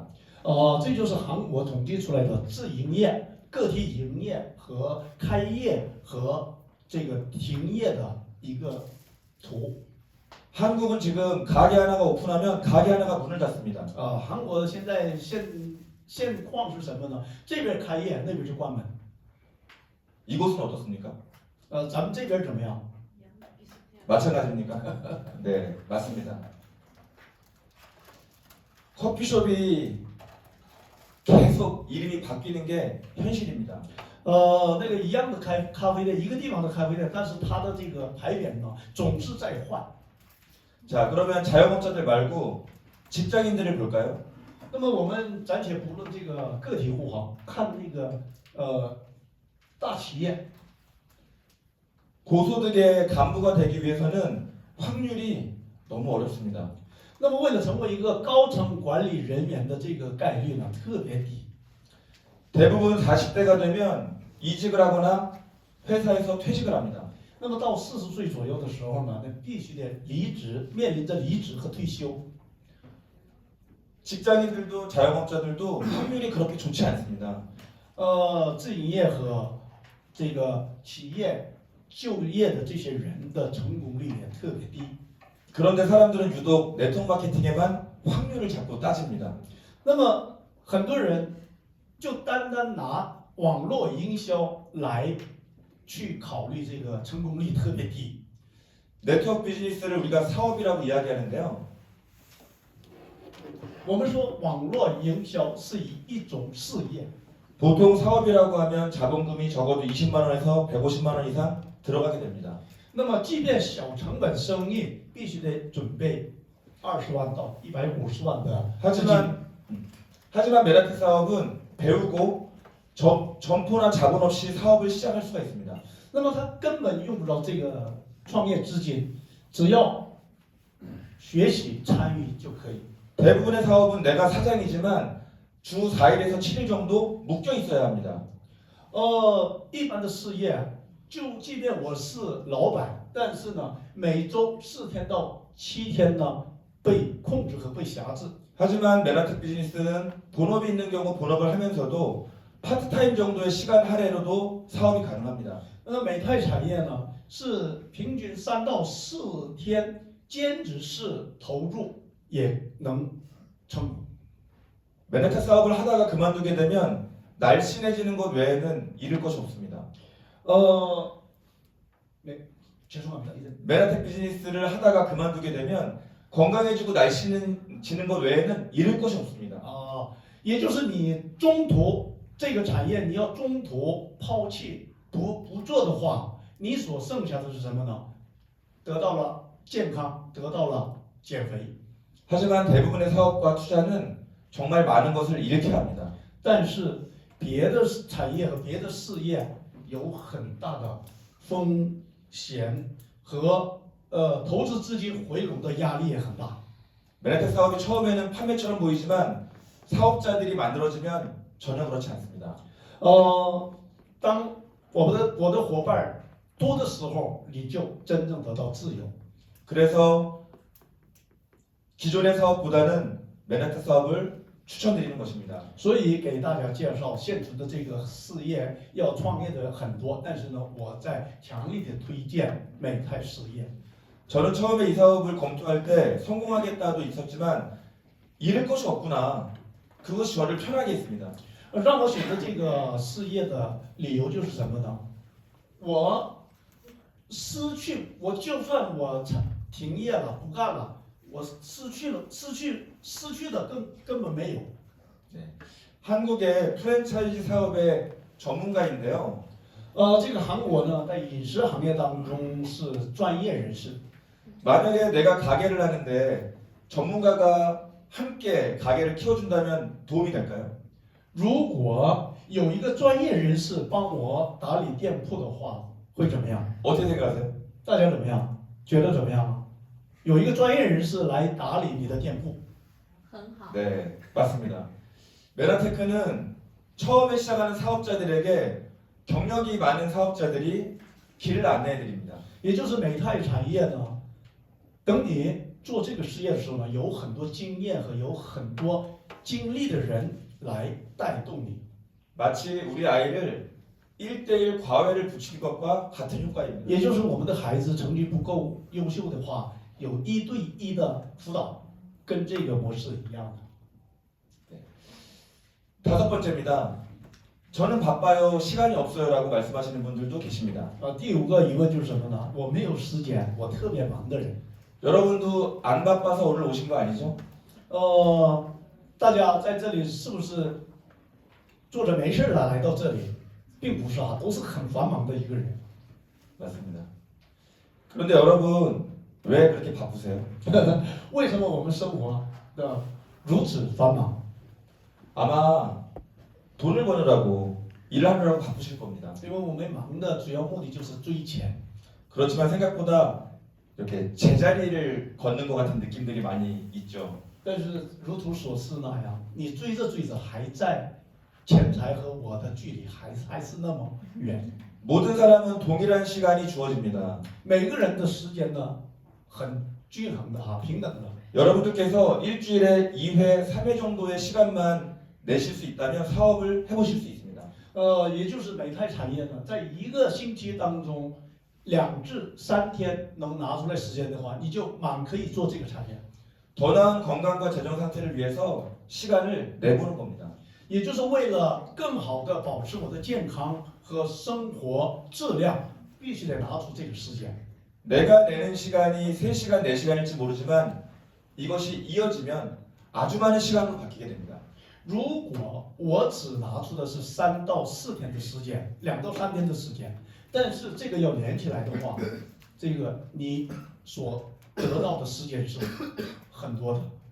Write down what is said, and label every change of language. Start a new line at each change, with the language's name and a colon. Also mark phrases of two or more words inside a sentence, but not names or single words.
Chinese: 这就是韩国统计出来的自营业、个体营业和开业和这个停业的一个图。
Korean: 한국은 지금 가게 하나가 오픈하면 가게 하나가 문을 닫습니다.
Chinese: 韩国现在现况是什么呢？这边开业，那边就关门。
Korean: 이곳은 어떻습니까?
Chinese: 咱们这边怎么样？
Korean: 마찬가지입니까? 네, 맞습니다. 커피숍이 계속 이름이 바뀌는 게 현실입니다.
Chinese: 那个一样的咖啡店，一个地方的咖啡店，但是它的这个牌匾呢，总是在换。
Korean: 자, 그러면 자영업자들 말고 직장인들을 볼까요?
Chinese: 那么我们暂且不论这个个体户哈，看那个大企业，
Korean: 고소득의 간부가 되기 위해서는 확률이 너무 어렵습니다.
Chinese: 那么为了成为一个高层管理人员的这个概率呢，特别低。
Korean: 대부분 40대가 되면 이직을 하거나 회사에서 퇴직을 합니다.
Chinese: 那么到40岁左右的时候呢，那必须得离职，面临着离职和退休。
Korean: 직장인들도 자영업자들도 확률이 그렇게 좋지 않습니다.
Chinese: 自营业和这个企业就业的这些人的成功率也特别低。
Korean: 그런데 사람들은 유독 네트워크 마케팅에만 확률을 자꾸 따집니다.
Chinese: 那么很多人就单单拿网络营销来去考虑这个成功率特别低。
Korean: 네트워크 비즈니스를 우리가 사업이라고 이야기하는데요.
Chinese: 我们说网络营销是一种事业，
Korean: 보통 사업이라고 하면 자본금이 적어도 20만 원에서 150만 원 이상 들어가게 됩니다.
Chinese: 那么即便小成本生意，必须得准备20万到150万的资金。
Korean: 하지만 메라트 사업은 배우고 점포나 자본 없이 사업을 시작할 수가 있습니다.
Chinese: 那么他根本用不着这个创业资金，只要学习参与就可以。
Korean: 대부분의 사업은 내가 사장이지만 주 4일에서 7일 정도 묶여 있어야 합니다.
Chinese: 一般的事业，就即便我是老板，但是呢，每周4天到7天呢被控制和被辖制。
Korean: 하지만 메라트 비즈니스는 본업이 있는 경우 본업을 하면서도 파트타임 정도의 시간 할애로도 사업이 가능합니다.
Chinese: 那美泰产业呢，是平均3到4天兼职式投入也能成功。
Korean: 메라트 사업을 하다가 그만두게 되면 날씬해지는 것 외에는 잃을 것이 없습니다. 네, 죄송합니다. 이제 메라텍 비즈니스를 하다가 그만두게 되면 건강해지고 날씬해지는 것 외에는 잃을 것이 없습니다.
Chinese: 也就是你中途这个产业你要中途抛弃不做的话，你所剩下的是什么呢？得到了健康，得到了减肥。
Korean: 하지만 대부분의 사업과 투자는 정말 많은 것을 잃게 합니다.
Chinese: 但是别的产业和别的事业有很大的风险和投资资金回笼的压力也很大。
Korean: 메라텍 사업이 처음에는 판매처럼 보이지만 사업자들이 만들어지면 전혀 그렇지 않습니다.
Chinese: 当我的伙伴多的时候，你就真正得到自由。
Korean: 그래서 기존의 사업보다는 메라텍 사업을 추천드리는 것입니다.
Chinese: 所以给大家介绍现存的这个事业要创业的很多，但是呢，我在强力的推荐美泰事业。
Korean: 저는 처음에 이 사업을 검토할 때 성공하겠다도 있었지만 잃을 것이 없구나. 그것이 저를 편하게 했습니다.
Chinese: 让我选择这个事业的理由就是什么呢？我就算我停业了，不干了，我失去的根本没有。
Korean: 네. 한국의 프랜차이즈 사업의 전문가인데요.
Chinese: 这个韩国呢，在饮食行业当中是专业人士。
Korean: 만약에 내가 가게를 하는데 전문가가 함께 가게를 키워준다면 도움이 될까요?
Chinese: 如果有一个专业人士帮我打理店铺的话，会怎么样？
Korean: 어떻게 생각하세요?
Chinese: 大家怎么样？觉得怎么样啊？有一个专业人士来打理你的店铺，很好。
Korean: 네, 맞습니다. 메라테크는 처음에 시작하는 사업자들에게 경력이 많은 사업자들이 길을 안내해 드립니다.
Chinese: 也就是美泰产业呢，等你做这个事业的时候呢，有很多经验和有很多经历的人来带动你。
Korean: 마치 우리 아이를 1대1 과외를 붙이는 것과 같은 효과입니다.
Chinese: 也就是我们的孩子成绩不够优秀的话，有1对1的辅导，跟这个模式一样的。
Korean: 5번째입니다. 저는 바빠요, 시간이 없어요라고 말씀하시는 분들도 계십니다.
Chinese: 第5个疑问就是什么呢？我没有时间，我特别忙的人。
Korean: 여러분도 안 바빠서 오늘 오신 거 아니죠?
Chinese: 大家在这里是不是坐着没事儿了来到这里？并不是啊，都是很繁忙的一个人。
Korean: 맞습니다. 그런데 여러분 왜 그렇게 바쁘세요?
Chinese: 为什么我们生活的如此繁忙？
Korean: 아마 돈을 버느라고 일하느라고 바쁘실 겁니다.
Chinese: 因为我们忙的主要目的就是追钱。
Korean: 그렇지만 생각보다 이렇게 제자리를 걷는 것 같은 느낌들이 많이 있죠.
Chinese: 但是如图所示那样，你追着追着还在钱财和我的距离还是那么远。
Korean: 모든 사람은 동일한 시간이 주어집니다.
Chinese: 每个人的时间呢，很均衡的哈，平等的。
Korean: 여러분들께서 일주일에 2회, 3회 정도의 시간만 내실 수 있다면 사업을 해보실 수 있습니다.
Chinese: 也就是美泰产业呢，在一个星期当中2至3天能拿出来时间的话，你就满可以做这个产业。
Korean: 더 나은 건강과 재정 상태를 위해서 시간을 내보는 겁니다.
Chinese: 也就是为了更好的保持我的健康和生活质量，必须得拿出这个时间。
Korean: 내가 내는 시간이 3시간, 4시간일지 모르지만 이것이 이어지면 아주 많은 시간으로 바뀌게 됩니다.
Chinese: 如果我只拿出的是3到4天的时间，2到3天的时间，但是这个要连起来的话，这个你所得到的时间是很多的。